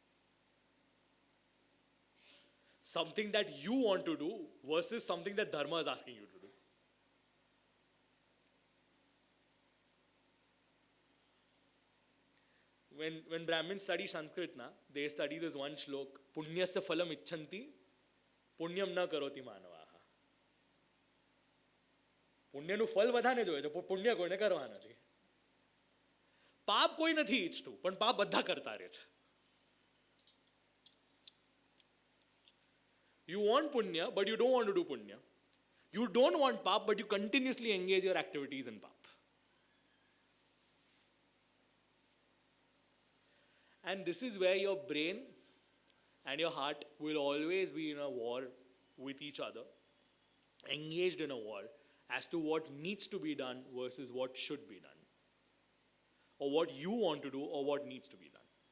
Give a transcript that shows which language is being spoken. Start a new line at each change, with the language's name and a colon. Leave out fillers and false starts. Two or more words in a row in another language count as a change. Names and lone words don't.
English: Something that you want to do versus something that Dharma is asking you to do. When Brahmins study Sanskrit, they study this one shlok,
Sanskrit: पुण्यस्य फलम् इच्छन्ति पुण्यं न करोति मानवाः.
Gujarati: પુણ્યનું ફળ બધાને જોઈએ છે, પુણ્ય કોઈને કરવા નથી. પાપ કોઈ નથી ઈચ્છતું, પણ પાપ બધા કરતા રહે છે.
English: You want punya, but you don't want to do punya. You don't want pap, but you continuously engage your activities in pap. And this is where your brain and your heart will always be in a war with each other, engaged in a war as to what needs to be done versus what should be done, or what you want to do or what needs to be done.